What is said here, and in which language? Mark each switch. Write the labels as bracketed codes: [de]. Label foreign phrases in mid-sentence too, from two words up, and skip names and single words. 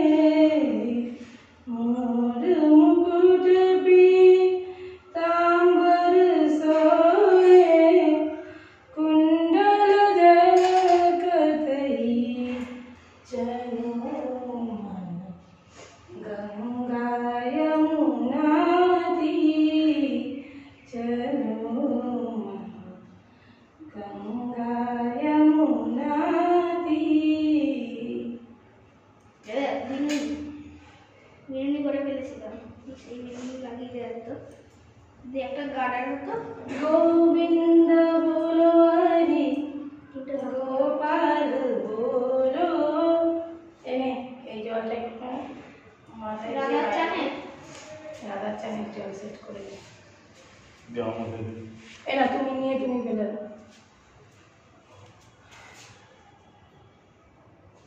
[hi] मोर मुकुट पीतांबर सोए कुंडल झलकत ही चलो गंगा यमुना तीर चलो गंगा यमुना तीर। [bn] বিনুনি করে ফেলেছিলাম সেই বিনুনি লাগিয়ে দেয় তো যে একটা গার্ডার হতো। [hi] गोविंद बोलो हरि गोपाल बोलो। [bn] এই জলটা একটু মাথায় রাধার চানে রাধার চানের জল সেট করে দে। দেওয়ার মধ্যে এই না তুমি নিয়ে তুমি ফেলে দাও।